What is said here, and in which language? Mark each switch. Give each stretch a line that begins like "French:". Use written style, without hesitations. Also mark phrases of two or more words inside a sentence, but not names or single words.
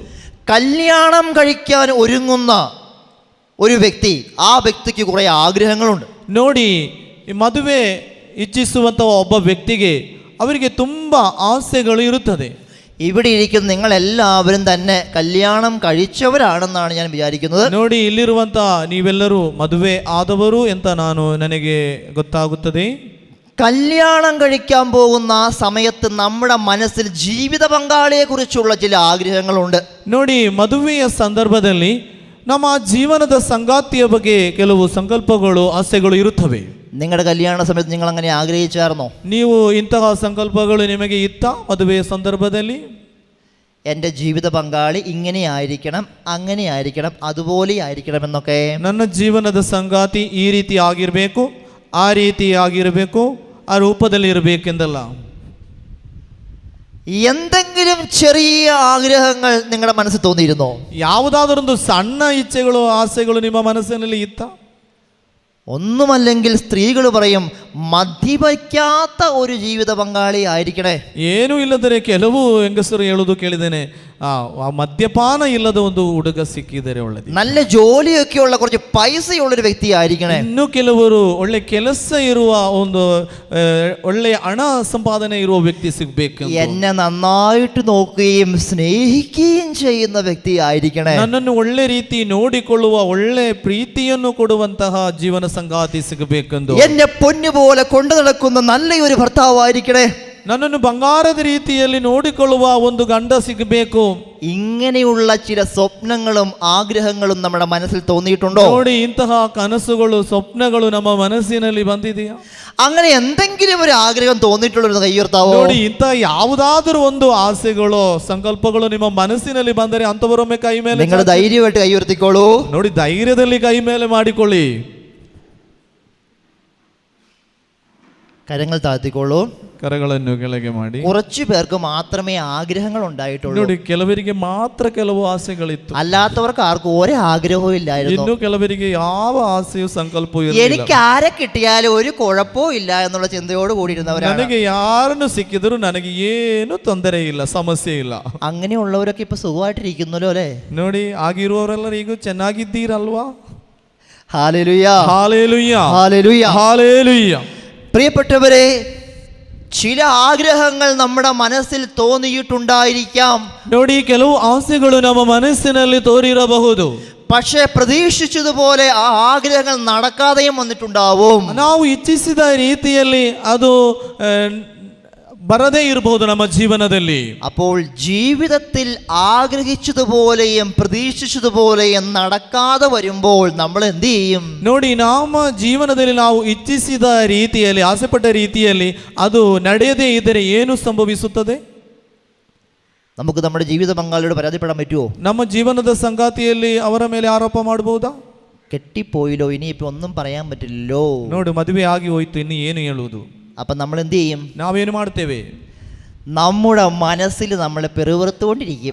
Malayalam: കല്യാണം കഴിക്കാൻ ഒരുങ്ങുന്ന ഒരു വ്യക്തി, ആ വ്യക്തിക്ക് കുറെ ആഗ്രഹങ്ങളുണ്ട്.
Kannada: ನೋಡಿ, ಮದುವೆ ಇಚ್ಛಿಸುವಂಥ ಒಬ್ಬ ವ್ಯಕ್ತಿಗೆ ಅವರಿಗೆ ತುಂಬ ಆಸೆಗಳು ಇರುತ್ತದೆ.
Malayalam: ഇവിടെ ഇരിക്കുന്ന നിങ്ങളെല്ലാവരും തന്നെ കല്യാണം കഴിച്ചവരാണെന്നാണ് ഞാൻ വിചാരിക്കുന്നത്.
Kannada: ನೋಡಿ, ಇಲ್ಲಿರುವಂಥ ನೀವೆಲ್ಲರೂ ಮದುವೆ ಆದವರು ಅಂತ ನನಗೆ ಗೊತ್ತಾಗುತ್ತದೆ.
Malayalam: കല്യാണം കഴിക്കാൻ പോകുന്ന ആ സമയത്ത് നമ്മുടെ മനസ്സിൽ ജീവിത പങ്കാളിയെ കുറിച്ചുള്ള ചില ആഗ്രഹങ്ങളുണ്ട്.
Kannada: ನೋಡಿ, ಮದುವೆಯ ಸಂದರ್ಭದಲ್ಲಿ ನಮ್ಮ ಜೀವನದ ಸಂಗಾತಿಯ ಬಗ್ಗೆ ಕೆಲವು ಸಂಕಲ್ಪಗಳು, ಆಸೆಗಳು ಇರುತ್ತವೆ.
Malayalam: നിങ്ങളുടെ കല്യാണ സമയത്ത് നിങ്ങൾ അങ്ങനെ ആഗ്രഹിച്ചായിരുന്നോ?
Kannada: ನೀವು ಇಂತಹ ಸಂಕಲ್ಪಗಳು ನಿಮಗೆ ಇತ್ತ ಮದುವೆಯ ಸಂದರ್ಭದಲ್ಲಿ?
Malayalam: എൻ്റെ ജീവിത പങ്കാളി ഇങ്ങനെ ആയിരിക്കണം, അങ്ങനെ ആയിരിക്കണം, അതുപോലെ ആയിരിക്കണം എന്നൊക്കെ.
Kannada: ನನ್ನ ಜೀವನದ ಸಂಗಾತಿ ಈ ರೀತಿ ಆಗಿರಬೇಕು, ಆ ರೀತಿ ಆಗಿರಬೇಕು, ಆ ರೂಪದಲ್ಲಿ ಇರಬೇಕೆಂದಲ್ಲ.
Malayalam: എന്തെങ്കിലും ചെറിയ ആഗ്രഹങ്ങൾ നിങ്ങളുടെ മനസ്സിൽ തോന്നിയിരുന്നോ?
Kannada: ಯಾವುದಾದರೊಂದು ಸಣ್ಣ ಇಚ್ಛೆಗಳು, ಆಸೆಗಳು ನಿಮ್ಮ ಮನಸ್ಸಿನಲ್ಲಿ ಇತ್ತ?
Malayalam: ഒന്നുമല്ലെങ്കിൽ സ്ത്രീകൾ പറയും മദ്യപിക്കാത്ത ഒരു ജീവിത പങ്കാളി ആയിരിക്കണേ.
Kannada: ಏನೂ ಇಲ್ಲದರೆ ಕೆಲವು ಹೆಂಗಸರು ಹೇಳುವುದು ಕೇಳಿದ್ದೇನೆ, മദ്യപാന ഇಲ್ಲದ ಒಂದು ಹುಡುಗ ಸಿಕ್ಕಿದರೆ ಒಳ್ಳೆದು,
Malayalam: നല്ല ജോലിയൊക്കെയുള്ള കുറച്ച് പൈസയുള്ളൊരു വ്യക്തി ആയിരിക്കണേ.
Kannada: ಇನ್ನು ಕೆಲವರು ಒಳ್ಳೆ ಕೆಲಸ ಇರುವ ಒಂದು ಒಳ್ಳೆಯ ಹಣ ಸಂಪಾದನೆ ಇರುವ ವ್ಯಕ್ತಿ ಸಿಗಬೇಕು.
Malayalam: എന്നെ നന്നായിട്ട് നോക്കുകയും സ്നേഹിക്കുകയും ചെയ്യുന്ന വ്യക്തി ആയിരിക്കണേ.
Kannada: ನನ್ನನ್ನು ಒಳ್ಳೆ ರೀತಿ ನೋಡಿಕೊಳ್ಳುವ, ಒಳ್ಳೆ ಪ್ರೀತಿಯನ್ನು ಕೊಡುವಂತಹ ಜೀವನ ಸಂಗಾತಿ ಸಿಗಬೇಕೆಂದು.
Malayalam: എന്നെ പൊന്നുപോലെ കൊണ്ടു നടക്കുന്ന നല്ലൊരു ഭർത്താവായിരിക്കണേ.
Kannada: ನನ್ನನ್ನು ಬಂಗಾರದ ರೀತಿಯಲ್ಲಿ ನೋಡಿಕೊಳ್ಳುವ ಒಂದು ಗಂಡ ಸಿಗಬೇಕು.
Malayalam: ഇങ്ങനെയുള്ള ചില സ്വപ്നങ്ങളും ആഗ്രഹങ്ങളും നമ്മുടെ മനസ്സിൽ തോന്നിയിട്ടുണ്ടോ?
Kannada: ನೋಡಿ, ಇಂತಹ ಕನಸುಗಳು, ಸ್ವಪ್ನಗಳು ನಮ್ಮ ಮನಸ್ಸಿನಲ್ಲಿ ಬಂದಿದೆಯಾ?
Malayalam: അങ്ങനെ എന്തെങ്കിലും ഒരു ആഗ്രഹം തോന്നിയിട്ടുള്ളൊരു കൈയുയർത്താവോ?
Kannada: ನೋಡಿ, ಇಂತಹ ಯಾವುದಾದರೂ ಒಂದು ಆಸೆಗಳು, ಸಂಕಲ್ಪಗಳು ನಿಮ್ಮ ಮನಸ್ಸಿನಲ್ಲಿ ಬಂದರೆ ಅಂತವರೊಮ್ಮೆ ಕೈ ಮೇಲೆ,
Malayalam: നിങ്ങൾ ധൈര്യമായിട്ട് കൈയുയർത്തിക്കോളൂ.
Kannada: ನೋಡಿ, ಧೈರ್ಯದಲ್ಲಿ ಕೈ ಮೇಲೆ ಮಾಡಿಕೊಳ್ಳಿ.
Malayalam: കരങ്ങൾ താഴ്ത്തിക്കോളൂ.
Kannada: ಕರಗಳನ್ನು ಕೆಳಗೆ ಮಾಡಿ.
Malayalam: കുറച്ചു പേർക്ക് മാത്രമേ ആഗ്രഹങ്ങൾ ഉണ്ടായിട്ടുള്ളൂ.
Kannada: ನೋಡಿ, ಕೆಲವರಿಗೆ ಮಾತ್ರ ಕೆಲವು ಆಸೆಗಳಿತ್ತು,
Malayalam: അല്ലാത്തവർക്ക് ആർക്കും ഒരു ആഗ്രഹവും ഇല്ലായിരുന്നു.
Kannada: ಇನ್ನು ಕೆಲವರಿಗೆ ಯಾವ ಆಸೆಯೂ ಸಂಕಲ್ಪವೂ
Malayalam: എനിക്ക് ആരെ കിട്ടിയാലും ഒരു കുഴപ്പവും ഇല്ല എന്നുള്ള ചിന്തയോട് കൂടിയിരുന്നവരാണ്.
Kannada: ನನಗೆ ಯಾರನ್ನು ಸಿಕ್ಕಿದ್ರು ನನಗೆ ಏನು ತೊಂದರೆ ಇಲ್ಲ, ಸಮಸ್ಯೆ ಇಲ್ಲ.
Malayalam: അങ്ങനെയുള്ളവരൊക്കെ ഇപ്പൊ സുഖമായിട്ടിരിക്കുന്നല്ലോ അല്ലേ?
Kannada: ನೋಡಿ, ಆಗಿರುವವರೆಲ್ಲರೂ ಈಗ ಚೆನ್ನಾಗಿದ್ದೀರಲ್ವಾ?
Malayalam: ഹല്ലേലൂയ, ഹല്ലേലൂയ, ഹല്ലേലൂയ, ഹല്ലേലൂയ. പ്രിയപ്പെട്ടവരെ, ചില ആഗ്രഹങ്ങൾ നമ്മുടെ മനസ്സിൽ തോന്നിയിട്ടുണ്ടായിരിക്കാം.
Kannada: ನೋಡಿ, ಕೆಲವು ಆಸೆಗಳು ನಮ್ಮ ಮನಸ್ಸಿನಲ್ಲಿ ತೋರಿರಬಹುದು,
Malayalam: പക്ഷേ പ്രതീക്ഷിച്ചതുപോലെ ആ ആഗ്രഹങ്ങൾ നടക്കാതെയും വന്നിട്ടുണ്ടാവും.
Kannada: ನಾವು ಇಚ್ಛಿಸಿದ ರೀತಿಯಲ್ಲಿ ಅದು ಬರದೇ ಇರಬಹುದು ನಮ್ಮ ಜೀವನದಲ್ಲಿ.
Malayalam: അപ്പോൾ ജീവിതത്തിൽ ആഗ്രഹിച്ചതുപോലെയും പ്രതീക്ഷിച്ചതുപോലെയും നടക്കാതെ വരുമ്പോൾ നമ്മൾ എന്ത് ചെയ്യും?
Kannada: ನೋಡಿ, ನಮ್ಮ ಜೀವನದಲ್ಲಿ ನಾವು ಇಚ್ಛಿಸಿದ ರೀತಿಯಲ್ಲಿ, ಆಸೆಪಟ್ಟ ರೀತಿಯಲ್ಲಿ ಅದು ನಡೆಯದೇ ಇದ್ದರೆ ಏನು ಸಂಭವಿಸುತ್ತದೆ?
Malayalam: നമുക്ക് നമ്മുടെ ജീവിത പങ്കാളിയോട് പരാതിപ്പെടാൻ പറ്റുമോ?
Kannada: ನಮ್ಮ ಜೀವನದ ಸಂಗಾತಿಯಲ್ಲಿ ಅವರ ಮೇಲೆ ಆರೋಪ ಮಾಡಬಹುದಾ?
Malayalam: കെട്ടിപ്പോയില്ലോ, ഇനിയിപ്പോ ഒന്നും പറയാൻ പറ്റില്ലല്ലോ.
Kannada: ನೋಡಿ, ಮದುವೆ ಆಗಿ ಹೋಯ್ತು, ಇನ್ನು ಏನು ಹೇಳುವುದು?
Malayalam: അപ്പം നമ്മൾ എന്ത് ചെയ്യും?
Kannada: ನಾವೇನು ಮಾಡ್ತೇವೆ?
Malayalam: നമ്മുടെ മനസ്സിൽ നമ്മളെ പെറുവിറുത്തുകൊണ്ടിരിക്കും.